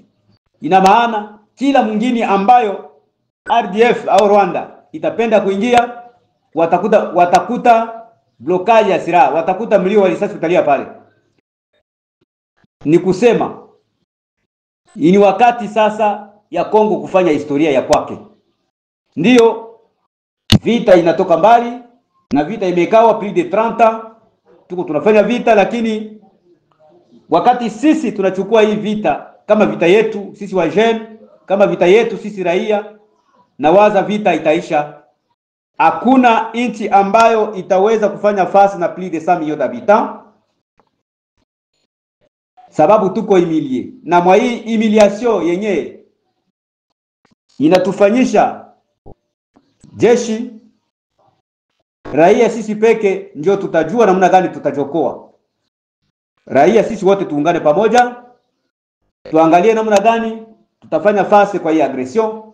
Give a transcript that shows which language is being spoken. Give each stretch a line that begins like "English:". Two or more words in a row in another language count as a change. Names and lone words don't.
Swahili: Ina maana kila mwingine ambayo RDF au Rwanda itapenda kuingia, watakuta blockage ya silaha, watakuta mlio wa risasi utalia pale. Ni kusema ni wakati sasa ya Kongo kufanya historia ya kwake. Ndiyo vita inatoka mbali na vita imekawa
French: plus de 30,
Swahili: tuko tunafanya vita, lakini wakati sisi tunachukua hii vita kama vita yetu sisi wa jeune, kama vita yetu sisi raia, na waza vita itaisha. Hakuna nchi ambayo itaweza kufanya fasi na
French: plus de 100 millions d'habitants,
Swahili: sababu tuko humilie. Na mwa hii humiliation yenye inatufanyisha jeshi, raia sisi peke ndio tutajua namna gani tutajokoa. Raia sisi wote tuungane pamoja, tuangalie namna gani tutafanya fasi kwa hii aggression.